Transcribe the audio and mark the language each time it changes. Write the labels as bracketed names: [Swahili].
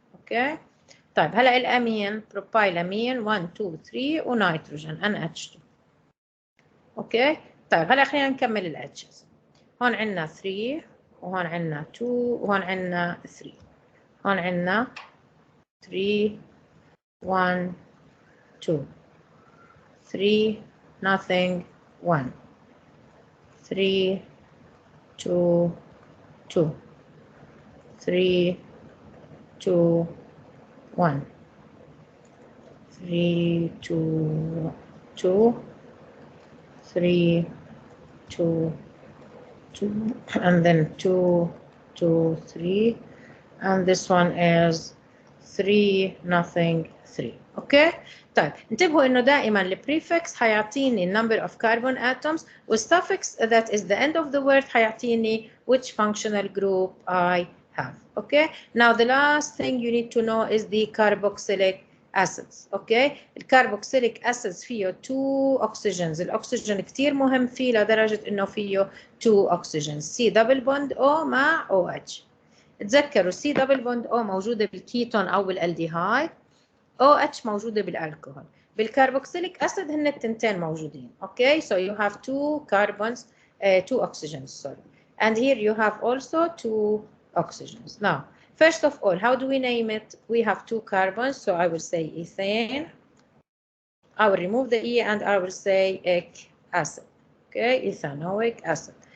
[Arabic] اوكي طيب هلا الامين propylamine 1 2 3 ونيتروجين NH2. اوكي طيب هلا خلينا نكمل الاتشز. هون عندنا 3 وهون عندنا 2 وهون عندنا 3. هون عندنا 3 1 2 3 nothing 1 3 2 2 3 2 1 [English] 3 2 2 3 2 2 and then 2 2 3 and this one is 3 nothing 3. [Arabic] اوكي طيب انتبهوا انه دائما البريفكس حيعطيني [English] number of carbon atoms [Arabic] والsuffix [English] that is the end of the word [Arabic] حيعطيني [English] which functional group I have. Okay now the last thing you need to know is the carboxylic acids. [Arabic] اوكي الكربوكسيليك acids فيه 2 oxygens. الاكسجين كثير مهم فيه لدرجه انه فيه 2 oxygens [English] C double bond O [Arabic] مع OH. تذكروا [English] C double bond O [Arabic] موجوده بالكيتون او بالالديهايد. OH موجودة بالالكحول. بالكربوكسيليك أسيد هن التنتين موجودين. [English] Okay, so you have 2 carbons, 2 oxygens, sorry. And here you have also 2 oxygens. Now, first of all, how do we name it? We have 2 carbons, so I will say ethane. I will remove the E and I will say ic acid. Okay, ethanoic acid.